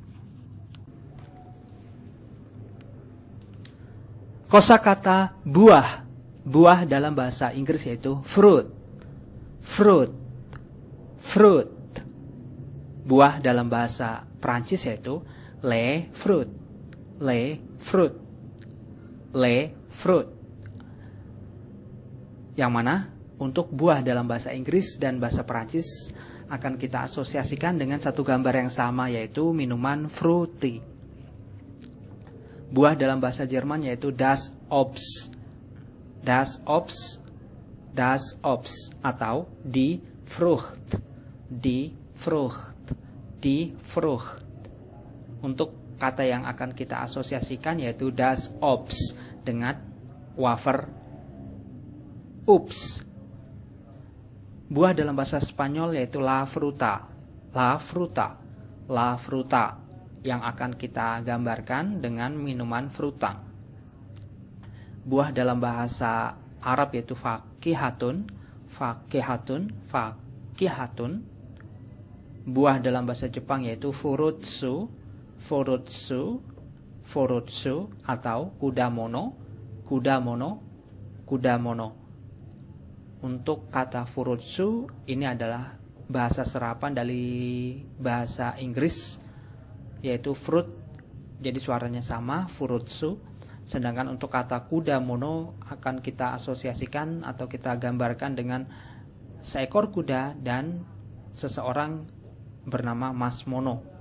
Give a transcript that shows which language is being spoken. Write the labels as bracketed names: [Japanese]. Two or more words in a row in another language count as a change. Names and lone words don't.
[Indonesian] Kosakata buah. Buah dalam bahasa Inggris yaitu fruit. [English] Fruit. Fruit. [Indonesian] Buah dalam bahasa Prancis yaitu [French] le fruit. Le fruit. Le fruit. [Indonesian] Yang mana untuk buah dalam bahasa Inggris dan bahasa Prancis akan kita asosiasikan dengan satu gambar yang sama, yaitu minuman fruity. Buah dalam bahasa Jerman yaitu [German] das Obst. Das Obst. Das Obst atau die Frucht. Die Frucht. Die Frucht. [Indonesian] Untuk kata yang akan kita asosiasikan yaitu [German] das Obst [Indonesian] dengan wafer Ups. Buah dalam bahasa Spanyol yaitu [Spanish] la fruta. La fruta. La fruta. [Indonesian] Yang akan kita gambarkan dengan minuman fruta. Buah dalam bahasa Arab yaitu fakihatun. [Arabic] فاكهة. فاكهة. [Indonesian] Buah dalam bahasa Jepang yaitu furutsu. [Japanese] フルーツ。フルーツ atau 果物. 果物。果物. [Indonesian] Untuk kata furutsu ini adalah bahasa serapan dari bahasa Inggris yaitu fruit Jadi suaranya sama, furutsu. Sedangkan untuk kata kuda mono akan kita asosiasikan atau kita gambarkan dengan seekor kuda dan seseorang bernama Mas Mono.